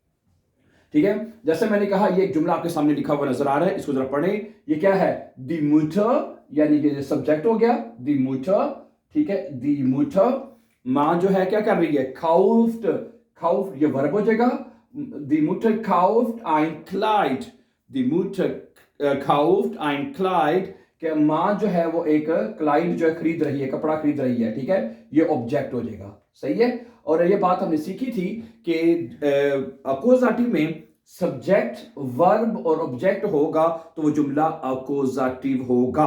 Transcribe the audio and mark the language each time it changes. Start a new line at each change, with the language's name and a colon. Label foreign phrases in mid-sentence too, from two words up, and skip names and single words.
Urdu: ٹھیک ہے، جیسے میں نے کہا، یہ ایک جملہ آپ کے سامنے لکھا ہوا نظر آ رہا ہے، اس کو ذرا پڑھیں. یہ کیا ہے?
German: die Mutter,
Urdu: یعنی کہ سبجیکٹ ہو گیا
German: die Mutter.
Urdu: ٹھیک ہے,
German: die Mutter,
Urdu: ماں جو ہے کیا کر رہی ہے?
German: kauft, kauft
Urdu: یہ ورب ہو جائے گا.
German: die Mutter kauft ein Kleid, die Mutter kauft ein Kleid,
Urdu: کہ ماں جو ہے وہ ایک کلائڈ جو ہے خرید رہی ہے، کپڑا خرید رہی ہے. ٹھیک ہے، یہ آبجیکٹ ہو جائے گا۔ صحیح ہے، اور یہ بات ہم نے سیکھی تھی کہ اکوزاٹیو میں سبجیکٹ، ورب اور آبجیکٹ ہوگا تو وہ جملہ اکوزاٹیو ہوگا.